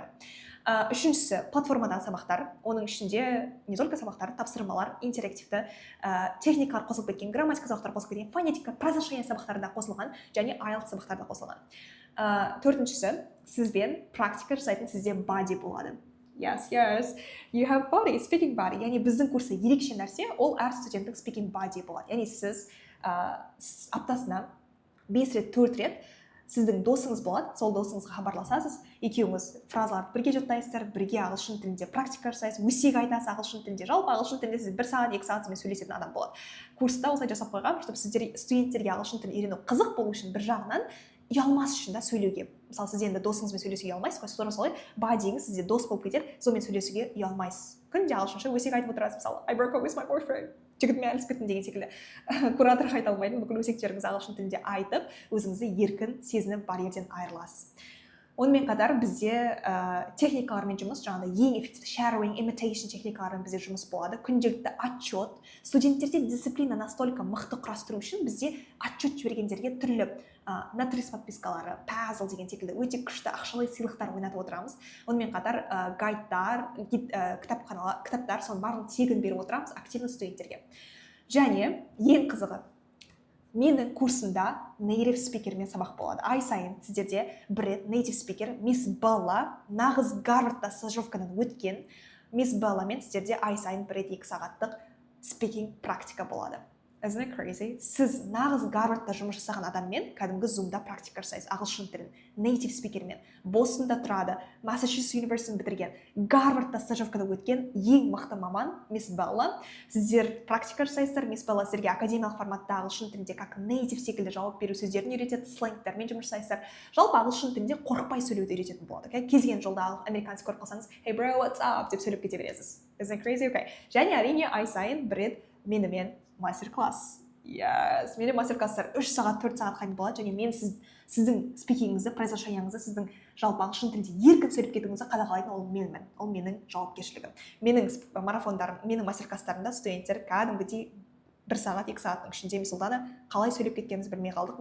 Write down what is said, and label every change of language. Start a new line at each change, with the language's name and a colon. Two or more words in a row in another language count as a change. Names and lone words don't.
Kazakh: Үшіншісі, платформадағы сабақтар, оның ішінде
Russian: не только
Kazakh: сабақтар, тапсырмалар, интерактивті, техникалар қосылып кеткен, грамматика сабақтар қосылып кеткен, фонетика, произношение сабақтары да қосылған, және IELTS сабақтары да қосылған. Төртіншісі, сізбен практика жасайтын сізде body болады.
English: Yes, you have body, speaking body.
Kazakh: Яғни біздің курста ерекше нәрсе, ол әр студенттің
English: speaking body
Kazakh: болады. Яғни сіз аптасына 5 рет, 4 рет сіздің досыңыз болады, сол досыңызға хабарласасыз, екеуіңіз фразаларды бірге жаттайсыздар, бірге ағылшын тілінде практика жасайсыз, өсек айтасыз ағылшын тілінде, жалпы ағылшын тілінде сіз 1 сағат, 2 сағат сізбен сөйлесетін адам болады. Курста осылай жасап қойған, чтобы студенттерге ағылшын тілін үйрену қызық болу үшін бір жағынан ұялмас үшін да сөйлеуге. Мысалы, сіз енді досыңызбен сөйлесуге ұялмайсыз, қой, солай бадиіңіз сізде дос болып кетеді, сонымен сөйлесуге ұялмайсыз. Күнде ағылшынша өсек айтып отырасыз, мысалы,
English: I broke up with my boyfriend.
Kazakh: Жігітіме әлсіп кеттім деген секілді. Кураторға айта алмайтын бүкіл өсектеріңізді ағылшын тілінде айтып, өзіңізді еркін сезініп бар жерден айырыласыз. Онымен қатар бізде техникалармен жұмыс, жаңағыдай ең эффективті
English: shadowing, imitation
Kazakh: техникалармен бізде жұмыс болады. Күнделікті отчет. Студенттерде дисциплина настолько мықты құрастыру үшін бізде отчет жібергендерге түрлі натрис подпискалары, пазл деген секілді өте күшті ақшалай сыйлықтар ойнатып отырамыз. Онымен қатар гайдтар, кітаптар, соның барлығын тегін беріп отырамыз активный студенттерге. Және ең қызығы, менің курсымда native спикермен сабақ болады. Ай сайын сіздерде бір рет native спикер мисс Белла, нағыз Гарвардта стажировкадан өткен мисс Белламен сіздерде ай сайын бір рет 2 сағаттық спикинг практика болады.
English: Isn't it crazy?
Kazakh: Сіз нағыз Гарвардта жұмыс жасаған адаммен кәдімгі зумда практика жасайсыз, ағылшын тілін, native спикермен. Бостонда тұрады, Массачусетс университетін бітірген, Гарвардта стажировкада өткен ең мықты маман мисс Белла. Сіздер практика жасайсыздар, мисс Белла сіздерге академиялық форматта ағылшын тілінде как native секілді жауап беру сөздерін үйретеді, сленгтермен жұмыс жасайсыздар. Жалпы ағылшын тілінде қорықпай сөйлеуді үйрететін болады. Кез келген жолда американец көріп қалсаңыз,
English: hey bro, what's up
Kazakh: деп сөйлеп кете бересіз.
English: Isn't it crazy? Okay.
Kazakh: Және әрине ай сайын бір рет менімен мастер-класс. Yes, менде мастер-класстар 3 сағат, 4 сағат қайын болады, және мен сіздің спикингіңізді, произношениеңізді, сіздің жалпы ағылшын тілінде еркін сөйлеп кетуіңізді қадағалайтын ол менің жауапкершілігім. Менің марафондарым, менің мастер-класстарымда студенттер кәдімгідей 1 сағат, 2 сағаттың ішінде Мисылдана қалай сөйлеп кеткенімізді білмей қалдық.